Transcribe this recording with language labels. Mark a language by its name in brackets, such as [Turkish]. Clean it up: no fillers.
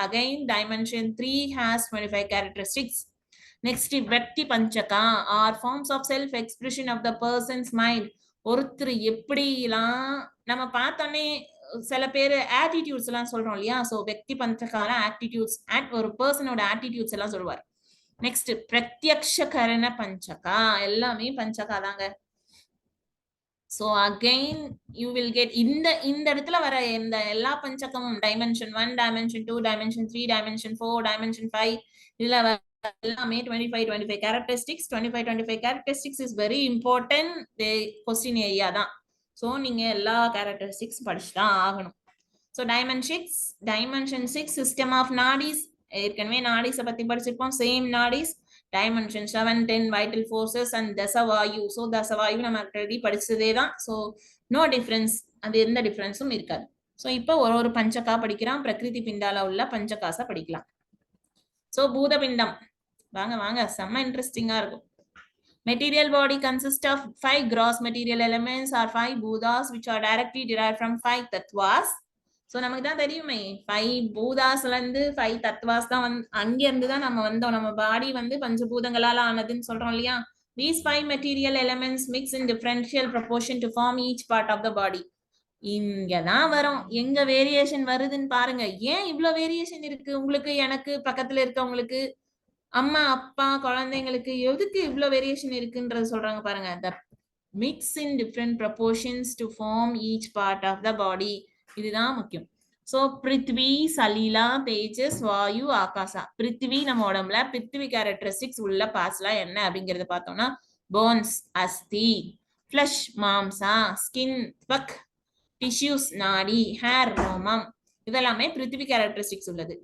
[English] Again dimension 3 has 25 characteristics. Next Vyakti Panchaka are forms of self expression of the person's mind. [Tamil] ஒருத்தர் எப்படிலாம் நம்ம பார்த்தோன்னே சில பேர் ஆட்டிடியூட்ஸ் எல்லாம் சொல்றோம் இல்லையா? சோ வெக்தி பஞ்சகால ஆட்டிடியூட்ஸ், ஒரு பர்சனோட ஆட்டிடியூட்ஸ் எல்லாம் சொல்லுவார். நெக்ஸ்ட் பிரத்யக்ஷ கரண பஞ்சகா, எல்லாமே பஞ்சகா தாங்க. [English] So again you will get [Tamil] இந்த இடத்துல வர இந்த எல்லா பஞ்சகமும் dimension 1, dimension 2, dimension 3, dimension 4, dimension 5 இதுல எல்லாமே [English] 25 characteristics. 25 characteristics is very important. question area தான். [Tamil] So நீங்க எல்லா characteristics படிச்சு தான் ஆகணும். [English] So dimension 6 system of nadis. [Tamil] ஏற்கனவே நாடிஸை பத்தி படிச்சிருப்போம். Same நாடிஸ். [English] Dimension 7, 10 vital forces and தசவாயு. [Tamil] So தசவாயு நம்ம ஆல்ரெடி படிச்சதே தான். ஸோ நோ டிஃபரன்ஸ், அது எந்த டிஃபரன்ஸும் இருக்காது. ஸோ இப்போ ஒரு பஞ்சகா படிக்கிறான். பிரகிருதி பிண்டால உள்ள பஞ்சகாசா படிக்கலாம். ஸோ பூதபிண்டம் வாங்க செம்ம இன்ட்ரெஸ்டிங்கா இருக்கும். [English] Material body consists of 5 gross material elements or 5 bhudas which are directly derived from 5 tattvas. [Tamil] So நமக்கு தான் தெரியுமே 5 பூதாஸ்ல இருந்து 5 தத்வாஸ் தான் அங்க இருந்து தான் நம்ம வந்தோம். நம்ம பாடி பஞ்சபூதங்களால ஆனதுன்னு சொல்றோம் இல்லையா? [English] These 5 material elements mix in differential proportion to form each part of the body. [Tamil] இங்கதான் வரும். எங்க வேரியேஷன் வருதுன்னு பாருங்க. ஏன் இவ்வளவு வேரியேஷன் இருக்கு? உங்களுக்கு, எனக்கு, பக்கத்துல இருக்கவங்களுக்கு, அம்மா அப்பா குழந்தைங்களுக்கு எதுக்கு இவ்வளவு வேரியேஷன் இருக்குன்றது சொல்றாங்க பாருங்க. [English] The mix in different proportions to form each part of the body. [Tamil] இதுதான் முக்கியம். சோ பிருத்வி, சலீலா, தேஜஸ், வாயு, ஆகாசா. பிருத்வி நம்ம உடம்புல பிருத்வி கேரக்டரிஸ்டிக்ஸ் உள்ள பார்ட்ஸ்லாம் என்ன அப்படிங்கறத பார்த்தோம்னா போன்ஸ் அஸ்தி, ஃபிளஷ் மாம்சா, ஸ்கின் பக், டிஷ்யூஸ் நாடி, ஹேர் ரோமம், இதெல்லாமே பிருத்திவி கேரக்டரிஸ்டிக்ஸ் உள்ளது.